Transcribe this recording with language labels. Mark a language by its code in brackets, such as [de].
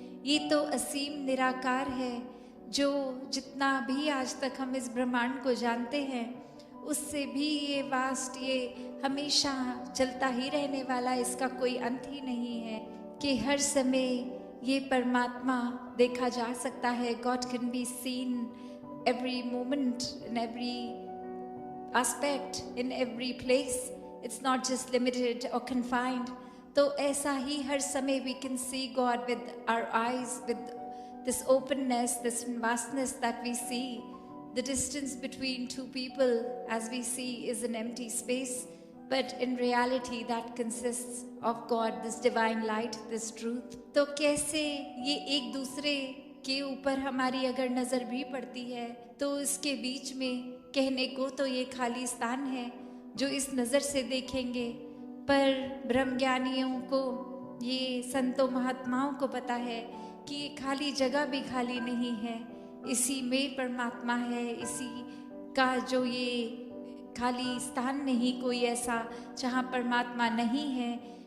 [hi] ये तो असीम निराकार है, जो जितना भी आज तक हम इस ब्रह्मांड को जानते हैं, उससे भी ये वास्ट, ये हमेशा चलता ही रहने वाला, इसका कोई अंत ही नहीं है कि हर समय ये परमात्मा देखा जा सकता है। [en] God can be seen every moment, in every aspect, in every place. It's not just limited or confined. [hi] तो ऐसा ही हर समय [en] we can see God with our eyes, with this openness, this vastness that we see. The distance between two people, as we see, is an empty space, but in reality that consists of God, this divine light, this truth. [hi] तो कैसे ये एक दूसरे के ऊपर हमारी अगर नज़र भी पड़ती है, तो इसके बीच में कहने को तो ये खाली स्थान है जो इस नज़र से देखेंगे, पर ब्रह्मज्ञानियों को, ये संतों महात्माओं को पता है कि ये खाली जगह भी खाली नहीं है, इसी में परमात्मा है, इसी का जो ये खाली स्थान नहीं कोई ऐसा जहाँ परमात्मा नहीं है।